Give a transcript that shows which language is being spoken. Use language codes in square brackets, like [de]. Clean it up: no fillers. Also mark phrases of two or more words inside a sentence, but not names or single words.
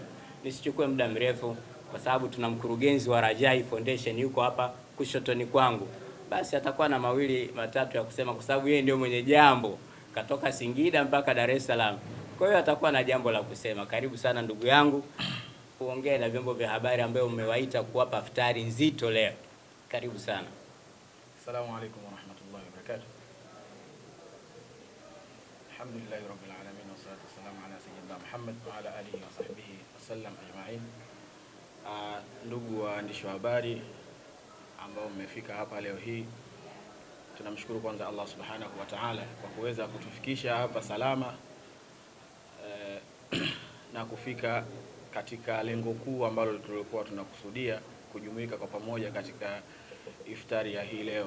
[sw] Nisichukue muda mrefu kwa sababu tuna mkurugenzi wa Rajai Foundation yuko hapa kushotoni kwangu. Basi atakuwa na mawili matatu ya kusema kwa sababu yeye ndio mwenye jambo, katoka Singida mpaka Dar es Salaam. Kwa hiyo atakuwa na jambo la kusema. Karibu sana ndugu yangu, uongee na vyombo vya habari ambayo umewaita kuwapa iftari nzito leo. Karibu sana. [ar] السلام عليكم ورحمة الله وبركاته. الحمد لله رب العالمين، والصلاة والسلام على سيدنا محمد وعلى آله وصحبه وسلم أجمعين. [sw] Ndugu waandishi wa habari ambao mmefika hapa leo hii, tunamshukuru kwanza Allah [ar] سبحانه وتعالى [sw] kwa kuweza kutufikisha hapa salama na kufika katika lengo kuu ambalo tulikuwa tunakusudia, kujumuika kwa pamoja katika iftari ya hii leo.